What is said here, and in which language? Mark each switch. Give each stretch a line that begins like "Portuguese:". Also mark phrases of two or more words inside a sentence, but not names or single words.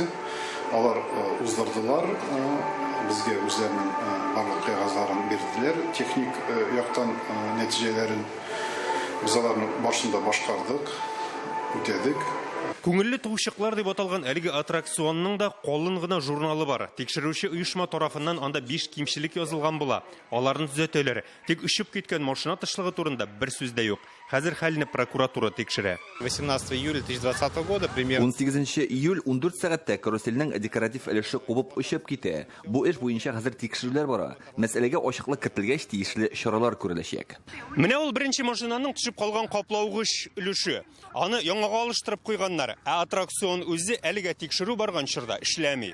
Tatar: Алар уздырдылар, безгә үзләренең барлык кагазларын бирделәр, техник яктан нәтиҗәләрен без аларны башында башкардык, үтәдек. Күңелле туышыклар дип аталган әлеге аттракционның да калын гына журналы бар. Тикшерүче оешма тарафыннан анда 5 кимчелек язылган була. Аларны төзәтәләр. Тик очып киткән машина тышлыгы турында бер сүз дә юк. Хәзер хәлне прокуратура тикшерә.
Russian: 18 июля 2020 года примерно
Tatar: 18 июль 14 сәгатьтә каруселнең декоратив өлеше кубып очып китә. Бу эш буенча хәзер тикшерүләр бара. Мәсьәләгә ачыклык кертелгәч тиешле чаралар күреләчәк. Менә ул беренче машинаның төшеп калган каплаугыч өлеше. Аны яңага алыштырып куйганнар. Аттракцион үзе әлегә тикшерү барган чорда эшләми.